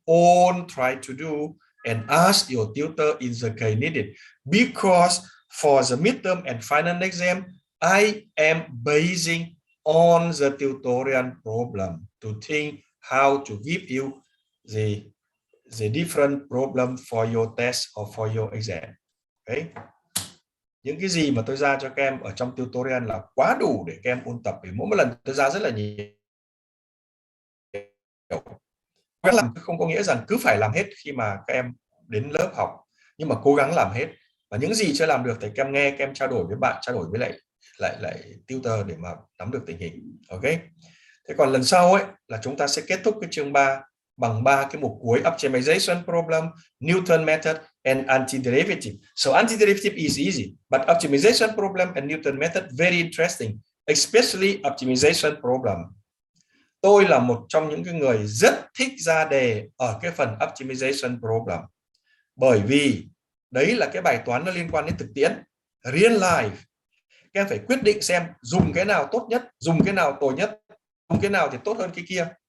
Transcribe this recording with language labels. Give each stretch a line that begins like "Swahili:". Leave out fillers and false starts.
English: All try to do and ask your tutor in the case needed, because for the midterm and final exam, I am basing on the tutorial problem to think how to give you the different problem for your test or for your exam. Okay.
Vietnamese: Những cái gì mà tôi ra cho các em ở trong tutorial là quá đủ để các em ôn tập, vì mỗi một lần tôi ra rất là nhiều. Làm không có nghĩa rằng cứ phải làm hết khi mà các em đến lớp học, nhưng mà cố gắng làm hết, và những gì chưa làm được thì các em nghe, các em trao đổi với bạn, trao đổi với lại tutor để mà nắm được tình hình. Ok. Thế còn lần sau ấy là chúng ta sẽ kết thúc cái chương 3 bằng 3 cái mục cuối:
English: optimization problem, Newton method and antiderivative. So antiderivative is easy, but optimization problem and Newton method very interesting, especially optimization problem.
Vietnamese: Tôi là một trong những cái người rất thích ra đề ở cái phần optimization problem, bởi vì đấy là cái bài toán nó liên quan đến thực tiễn,
English: real life.
Vietnamese: Các em phải quyết định xem dùng cái nào tốt nhất, dùng cái nào tồi nhất, dùng cái nào thì tốt hơn cái kia.